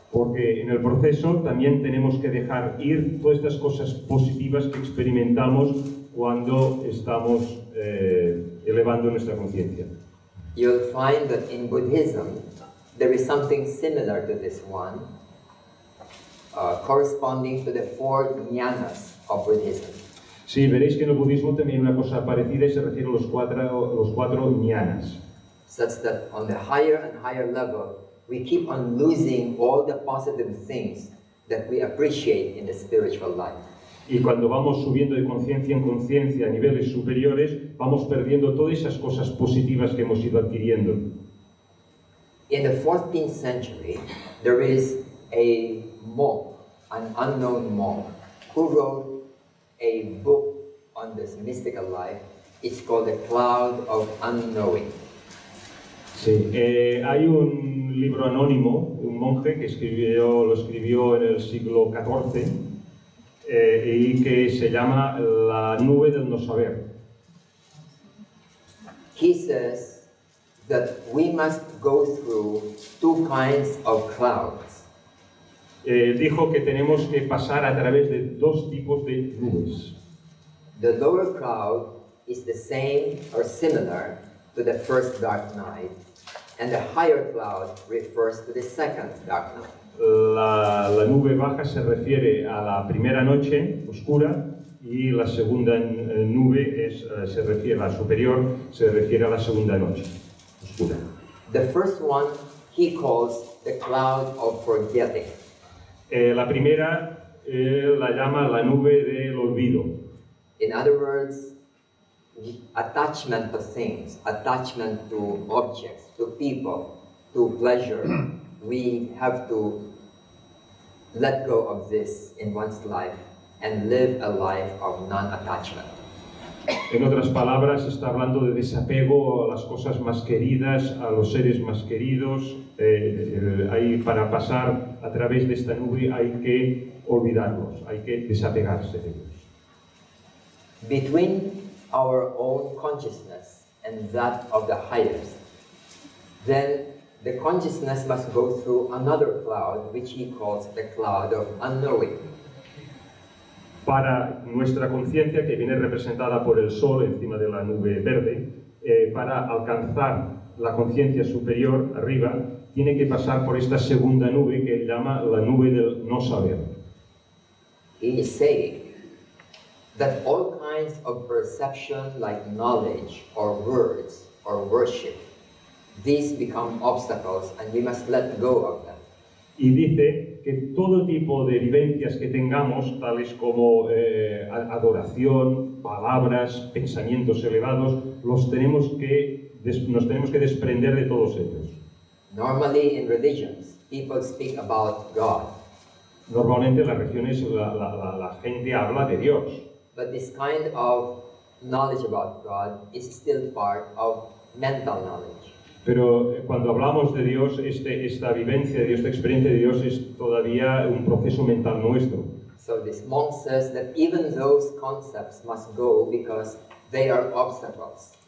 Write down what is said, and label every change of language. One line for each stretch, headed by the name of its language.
Spanish: Porque en el proceso también tenemos que dejar ir todas estas cosas positivas que experimentamos cuando estamos elevando nuestra conciencia.
English: You'll find that in Buddhism there is something similar to this one, corresponding to the 4 jnanas of Buddhism.
Spanish: Sí, veréis que en el budismo también hay una cosa parecida y se refiere a los cuatro jnanas.
English: Such that on the higher and higher level, we keep on losing all the positive things that we appreciate in the spiritual life.
Spanish: Y cuando vamos subiendo de conciencia en conciencia a niveles superiores, vamos perdiendo todas esas cosas positivas que hemos ido adquiriendo.
English: In the 14th century, there is a monk, an unknown monk, who wrote a book on this mystical life. It's called The Cloud of Unknowing.
Spanish: Sí, hay un libro anónimo, un monje que lo escribió en el siglo XIV y que se llama La nube del no saber.
English: He says that we must go through 2 kinds of clouds.
Spanish: Dijo que tenemos que pasar a través de 2 tipos de nubes.
English: The lower cloud is the same or similar to the first dark night, and the higher cloud refers to the second dark night.
Spanish: La nube baja se refiere a la primera noche oscura y la segunda nube se refiere, la superior se refiere a la segunda noche oscura.
English: The first one he calls the cloud of forgetting.
Spanish: La primera la llama la nube del olvido.
English: In other words, attachment to things, attachment to objects, to people, to pleasure. We have to let go of this in one's life and live a life of non-attachment.
Spanish: En otras palabras, está hablando de desapego a las cosas más queridas, a los seres más queridos. Para pasar a través de esta nube hay que olvidarlos, hay que desapegarse de ellos.
English: Between our own consciousness and that of the highest, then the consciousness must go through another cloud, which he calls the cloud of unknowing.
Spanish: Para nuestra conciencia, que viene representada por el sol encima de la nube verde, para alcanzar la conciencia superior arriba, tiene que pasar por esta segunda nube que él llama la nube del no saber.
English: He is saying that all kinds of perception like knowledge or words or worship, these become obstacles and we must let go of them.
Spanish: Y dice que todo tipo de vivencias que tengamos, tales como adoración, palabras, pensamientos elevados, nos tenemos que desprender de todos ellos.
English: Normally in religions, people speak about God.
Spanish: Normalmente en las religiones la gente habla de Dios.
English: But this kind of knowledge about God is still part of mental knowledge.
Spanish: Pero cuando hablamos de Dios, esta vivencia de Dios, esta experiencia de Dios es todavía un proceso mental nuestro.
English: So this monk says that even those concepts must go because they are obstacles.